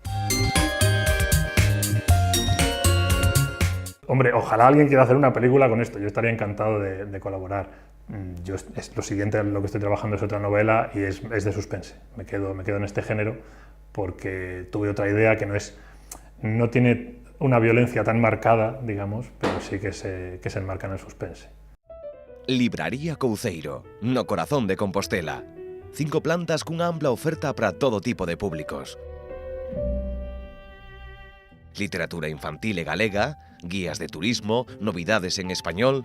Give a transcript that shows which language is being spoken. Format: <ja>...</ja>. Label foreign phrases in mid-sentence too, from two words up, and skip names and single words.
<es>Hombre, ojalá alguien quiera hacer una película con esto, yo estaría encantado de colaborar. Lo siguiente en lo que estoy trabajando es otra novela y es de suspense. Me quedo en este género porque tuve otra idea que no tiene una violencia tan marcada, digamos, pero sí que se enmarca en el suspense.</es> <gl>Libraría Couceiro, no corazón de Compostela. 5 plantas cunha ampla oferta para todo tipo de públicos. Literatura infantil e galega, guías de turismo, novidades en español...</gl>